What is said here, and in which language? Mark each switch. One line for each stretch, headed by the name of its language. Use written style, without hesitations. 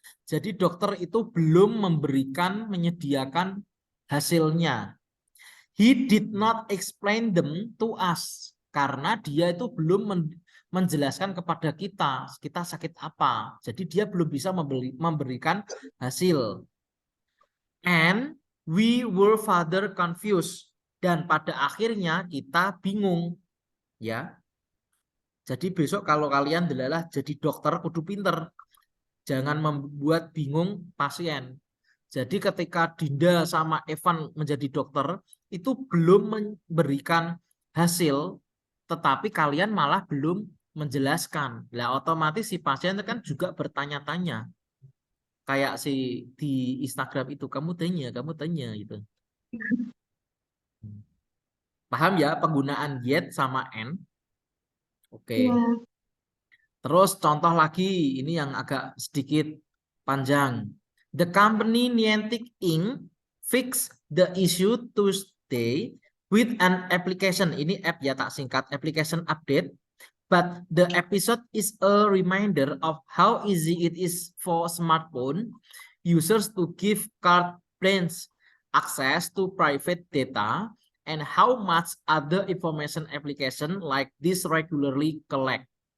Indonesian: Jadi dokter itu belum menyediakan hasilnya.
English: He did not explain them to us.
Indonesian: Karena dia itu belum menjelaskan kepada kita sakit apa. Jadi dia belum bisa memberikan hasil.
English: And we were further confused.
Indonesian: Dan pada akhirnya kita bingung. Ya. Jadi besok kalau kalian delalah jadi dokter
Javanese: kudu pinter.
Indonesian: Jangan membuat bingung pasien. Jadi ketika Dinda sama Evan menjadi dokter, itu belum memberikan hasil, tetapi kalian malah belum menjelaskan. Lah otomatis si pasien kan juga bertanya-tanya. Kayak si di Instagram itu, kamu tanya gitu. Paham ya penggunaan yet sama and? Oke. Ya. Terus contoh lagi, ini yang agak sedikit panjang.
English: The company Niantic Inc. fix the issue Tuesday with an application.
Indonesian: Ini app ya tak singkat,
English: application update But the episode is a reminder of how easy it is for smartphone users to give carte blanche access to private data and how much other information application like this regularly collect.